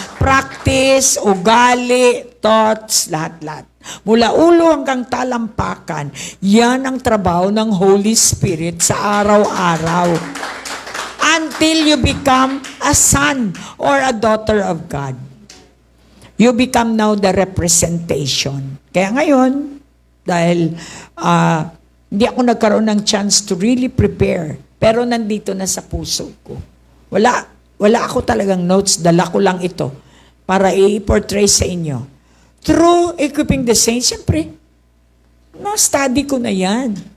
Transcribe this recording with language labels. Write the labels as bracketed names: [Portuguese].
[Filipino] Practice, ugali, thoughts, lahat-lahat. Mula ulo hanggang talampakan, yan ang trabaho ng Holy Spirit sa araw-araw. [English] Until you become a son or a daughter of God. You become now the representation. [Filipino] Kaya ngayon, dahil hindi ako nagkaroon ng [English] chance to really prepare, [Filipino] pero nandito na sa puso ko. Wala ako talagang notes, dala ko lang ito para i-portray sa inyo. [English] Through equipping the saints, [Filipino] siyempre, na-study ko na yan.